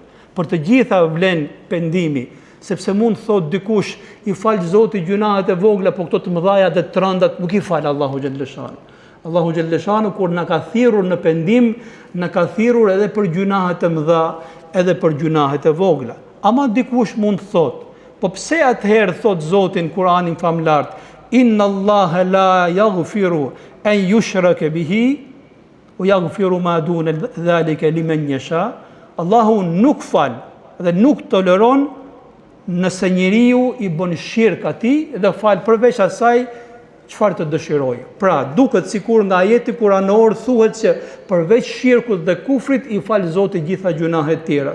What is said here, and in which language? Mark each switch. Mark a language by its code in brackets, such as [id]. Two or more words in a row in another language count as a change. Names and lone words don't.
[sq] Për të gjitha vlen pendimi, sepse mund thot dikush i fal Zotit gjunahet e vogla, po këto të mëdhaja dhe të rëndat nuk i fal Allahu xhalleshanu. Allahu xhalleshanu kur na ka thirrur në pendim, na ka thirrur edhe për gjunahet e mëdha, edhe për gjunahet e vogla. Ama dikush mund thot, po pse atëherë thot Zoti në Kur'anin famlart: [ar] "إن الله لا يغفر أن يشرك به ويغفر ما دون ذلك لمن يشاء." [sq] Allahu nuk fal dhe nuk toleron nëse njeriu i bën shirk atij dhe fal përveç asaj çfarë të dëshirojë. Pra, duket sikur nga ajeti kuranor thuhet se përveç shirkut dhe kufrit i fal Zoti gjitha gjunahet tjera.